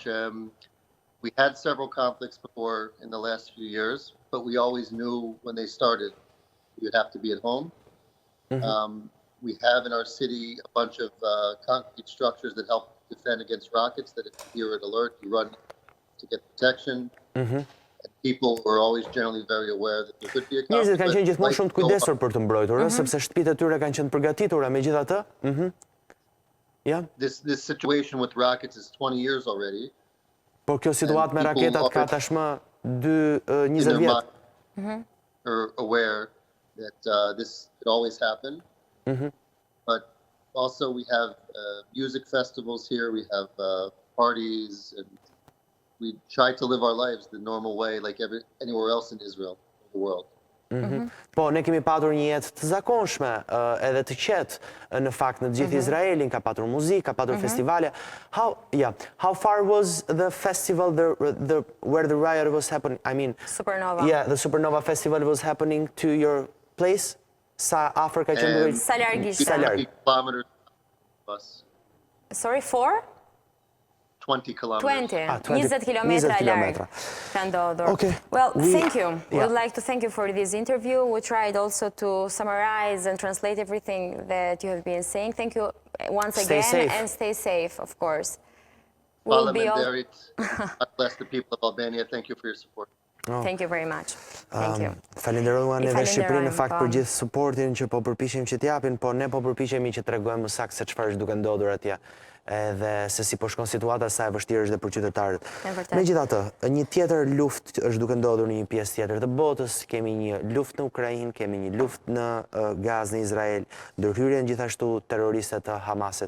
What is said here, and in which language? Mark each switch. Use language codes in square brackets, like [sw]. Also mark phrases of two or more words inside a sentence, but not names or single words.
[en] We had several conflicts before in the last few years, but we always knew when they started, you'd have to be at home. We have in our city a bunch of concrete structures that help defend against rockets, that if you hear an alert, you run to get protection. And people were always generally very aware that there could be a conflict. [sq] Njerëzit kanë qenë gjithmonë shumë të kujdesur për të mbrojtur, sepse shtëpitë e tyre kanë qenë përgatitura megjithatë. [en] Yeah. This situation with rockets is 20 years already. [sq] Por kjo situatë me raketat ka tashmë 20 vjet. [en] Are aware that this could always happen. But also we have music festivals here, we have parties, and we try to live our lives the normal way like anywhere else in Israel, in the world. [sq] Po, ne kemi patur një jetë të zakonshme edhe të qetë në fakt në gjithë Izraelin, ka patur muzikë, ka patur festivale. [en] How far was the festival where the riot was happening? I mean, Supernova. Yeah, the Supernova festival was happening to your place? [sq] Sa afër ka qenë duke? Sa larg ishte? [en] 20 kilometers bus. Sorry, 4? 20 kilometers. [sq] 20 kilometra larg ka ndodhur. [en] Okay. Well, thank you. We would like to thank you for this interview. We tried also to summarize and translate everything that you have been saying. Thank you once again. Stay safe. And stay safe, of course. God bless the people of Albania. Thank you for your support. Thank you very much. Thank you. [sq] Falenderojmë neve Shqipërinë në fakt për gjithë suportin që po përpiqemi që t'japin, po ne po përpiqemi që t'rregojmë më saktë se çfarë është duke ndodhur atje, edhe se si po shkon situata, sa e vështirë është dhe për qytetarët. Megjithatë, një tjetër luftë është duke ndodhur në një pjesë tjetër të botës. Kemi një luftë në Ukrainë, kemi një luftë në Gazë në Izrael, ndërhyrjen gjithashtu terroriste të Hamasit.